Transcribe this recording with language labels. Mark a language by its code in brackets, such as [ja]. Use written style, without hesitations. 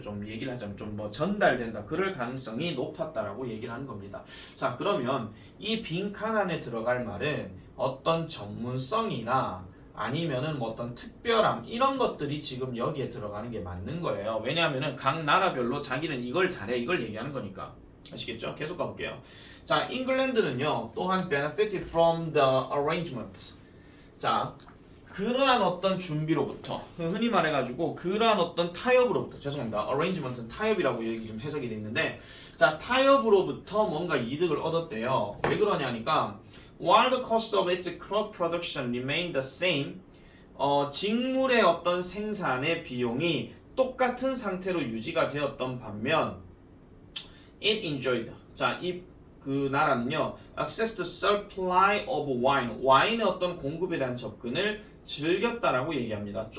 [ko] 좀 얘기를 하자면 좀 뭐 전달된다. 그럴 가능성이 높았다라고 얘기를 하는 겁니다. 자, 그러면 이 빈칸 안에 들어갈 말은 어떤 전문성이나 아니면은 뭐 어떤 특별함 이런 것들이 지금 여기에 들어가는 게 맞는 거예요. 왜냐하면은 각 나라별로 자기는 이걸 잘해 이걸 얘기하는 거니까. 아시겠죠? 계속 가볼게요. 자, 잉글랜드는요 또한 [en] benefited from the arrangements. [ko] 자, 그러한 어떤 준비로부터 흔히 말해가지고 그러한 어떤 타협으로부터 죄송합니다. arrangement는 타협이라고 여기 좀 해석이 돼 있는데 자 타협으로부터 뭔가 이득을 얻었대요. 왜 그러냐니까 [en] while the cost of its crop production remained the same [ko] 직물의 어떤 생산의 비용이 똑같은 상태로 유지가 되었던 반면 [en] it enjoyed [ko] 자, 그 나라는요 [en] access to supply of wine [ko] 와인의 어떤 공급에 대한 접근을 즐겼다라고 얘기합니다.